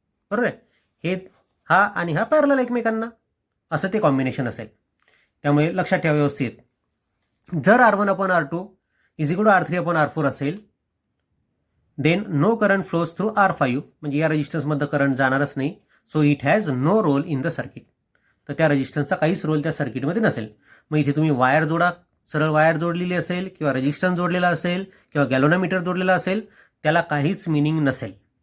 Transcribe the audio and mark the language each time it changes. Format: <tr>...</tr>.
<mr>बरोबर आहे, हे हा आणि हा पॅरलल एकमेकांना, असं ते कॉम्बिनेशन असेल. त्यामुळे लक्षात ठेवा व्यवस्थित, जर R1/R2 is equal to R3/R4 असेल,</mr> <en>then no current flows through R5,</en> <mr>म्हणजे या रेजिस्टन्समधलं करंट जाणारच नाही.</mr> <en>So it has no role in the circuit.</en> <mr>तर त्या रेजिस्टन्सचा काहीच रोल त्या सर्किटमध्ये नसेल. मग इथे तुम्ही वायर जोडा, सरळ वायर जोडलेली असेल किंवा रेजिस्टन्स जोडलेला असेल किंवा गॅलोनोमीटर जोडलेला असेल, त्याला काहीच मिनिंग नसेल.</mr>